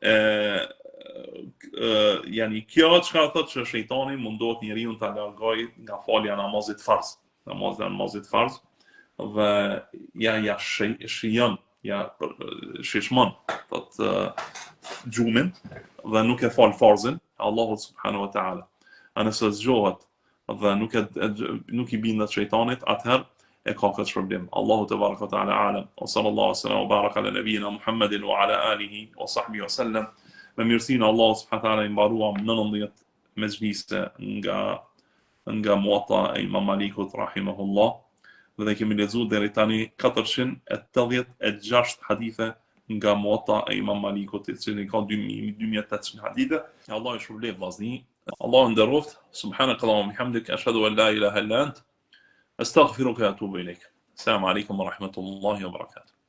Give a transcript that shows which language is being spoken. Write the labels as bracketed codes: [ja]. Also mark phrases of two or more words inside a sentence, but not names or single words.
[sq] Yani kjo çka thot që shejtani mundohet njeriu ta largojë nga falja namazit farz, dhe ja shijon, ja shishmon thot gjumin dhe nuk e fal farzin Allahu [ar] سبحانه و تعالى. [sq] Nëse zgjohet dhe nuk i bindet shejtanit, atëherë e ka këtë problem. [ar] الله تبارك تعالى أعلم. و صلى الله عليه و سلم و بارك على نبينا محمد و على آله و صحبه و سلم. [sq] Me mirësinë Allahu [ar] سبحانه و تعالى [sq] i mbaruam 19 mezhlise nga Muwatta e Imam Malikut rahimahullah, dhe kemi lexuar deri tani 486 hadithe nga Muwatta e Imam Malikut, i cili ka 2800 hadithe. Allah i shpërblet vllazni. Allah nderoft. [ar] سبحانك اللهم بحمدك، أشهد أن لا إله إلا أنت، أستغفرك و أتوب إليك. السلام عليكم و رحمة الله و بركاته.